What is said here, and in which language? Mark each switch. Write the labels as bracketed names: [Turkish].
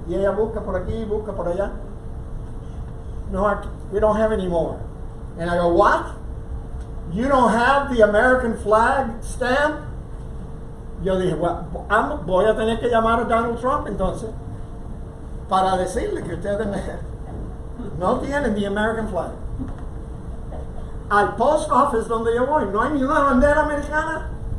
[Spanish] Y ella busca por aquí, busca por allá. [English] No, we don't have any more. And I go, what? You don't have the American flag stamp? [Spanish] Yo dije, well, voy a tener que llamar a Donald Trump entonces para decirle que ustedes no tienen [English] the American flag. [Spanish] Al post office donde yo voy, no hay ni una bandera americana.